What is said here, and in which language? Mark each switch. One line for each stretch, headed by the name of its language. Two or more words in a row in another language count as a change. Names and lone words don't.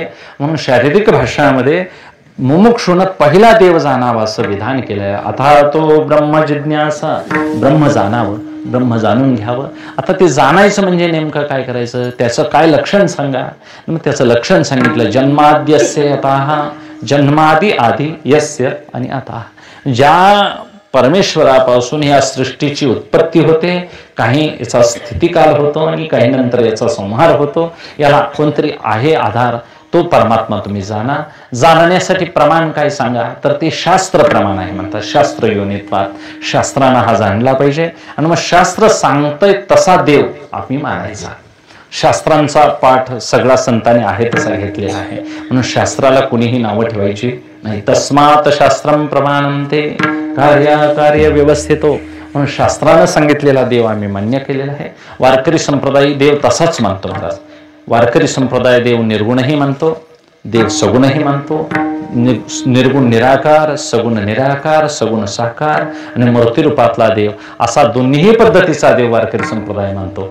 Marathi: म्हणून शारीरिक भाषणामध्ये मुमुक्षुन पहिला देव जाणावा असं विधान केलंय. आता तो ब्रह्म जिज्ञासा, ब्रह्म जाणावं, ब्रह्म जाणून घ्यावं. आता ते जाणायचं म्हणजे नेमकं काय करायचं? त्याचं काय लक्षण सांगा. मग त्याचं लक्षण सांगितलं.
Sanskrit: जन्माद्यस्य अतः,
Marathi: जन्मादी आधी यस्य आणि आता. ज्या परमेश्वरापासून या सृष्टीची उत्पत्ती होते, काही याचा स्थितिकाल होतो आणि काही नंतर याचा संहार होतो. याला कोणतरी आहे आधार. तो परमात्मा तुम्ही जाणा. जाणण्यासाठी प्रमाण काय सांगा? तर ते शास्त्र प्रमाण आहे म्हणतात.
Sanskrit: शास्त्र योनित्वात.
Marathi: शास्त्रांना हा जाणला पाहिजे. आणि मग शास्त्र सांगतंय तसा देव आम्ही मानायचा. शास्त्रांचा पाठ सगळा संतांनी आहे तसा घेतलेला आहे. म्हणून शास्त्राला कुणीही नावं ठेवायची नाही.
Sanskrit: तस्मात शास्त्रम प्रमाणंते कार्य व्यवस्थितो.
Marathi: म्हणून शास्त्रानं सांगितलेला देव आम्ही मान्य केलेला आहे. वारकरी संप्रदाय देव तसाच मानतो महाराज. वारकरी संप्रदाय देव निर्गुणही मानतो, देव सगुणही मानतो. निर्गुण निराकार, सगुण निराकार, सगुण साकार आणि मूर्ती रूपातला देव असा दोन्ही पद्धतीचा देव वारकरी संप्रदाय मानतो.